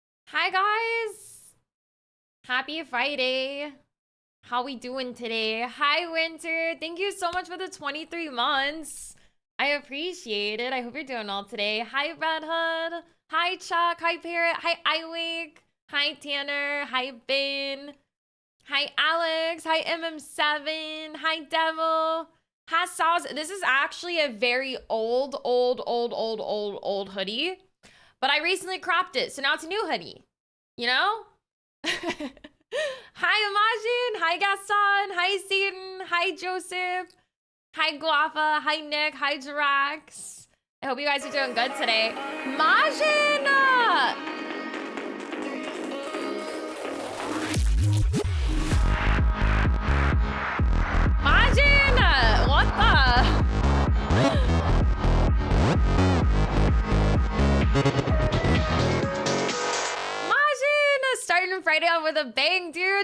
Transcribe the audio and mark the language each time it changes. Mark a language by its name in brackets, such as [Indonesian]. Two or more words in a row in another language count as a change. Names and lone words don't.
[English] Hi guys! Happy Friday. How we doing today? Hi Winter. Thank you so much for the 23 months. I appreciate it. I hope you're doing well today. Hi Red Hood. Hi Chuck. Hi Parrot. Hi Iwake. Hi Tanner. Hi Ben. Hi Alex. Hi MM7. Hi Devil. Hi Sauce. This is actually a very old hoodie. But I recently cropped it, so now it's a new hoodie. You know? Hi, Imagine. Hi, Gaston. Hi, Satan. Hi, Joseph. Hi, Guafa. Hi, Nick. Hi, Jirax. I hope you guys are doing good today. Majin! Majin! What the? Starting Friday off with a bang, dude.